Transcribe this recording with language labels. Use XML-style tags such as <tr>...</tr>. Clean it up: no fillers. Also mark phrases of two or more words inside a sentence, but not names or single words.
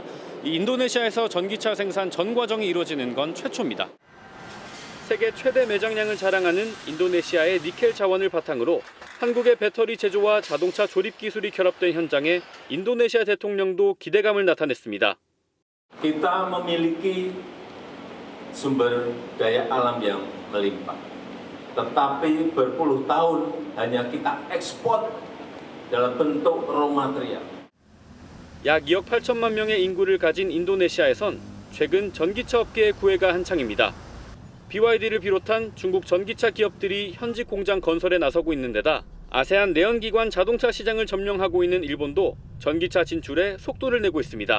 <ko>이 인도네시아에서 전기차 생산 전 과정이 이루어지는 건 최초입니다. 세계 최대 매장량을 자랑하는 인도네시아의 니켈 자원을 바탕으로 한국의 배터리 제조와 자동차 조립 기술이 결합된 현장에 인도네시아 대통령도 기대감을 나타냈습니다.</ko> <id>Kita memiliki sumber daya alam yang melimpah, tetapi berpuluh tahun hanya kita ekspor dalam bentuk</id> <en>raw material.</en> <ko>약 2억 8천만 명의 인구를 가진 인도네시아에선 최근 전기차 업계의 구애가 한창입니다. BYD를 비롯한 중국 전기차 기업들이 현지 공장 건설에 나서고 있는 데다 아세안 내연기관 자동차 시장을 점령하고 있는 일본도 전기차 진출에 속도를 내고 있습니다.</ko>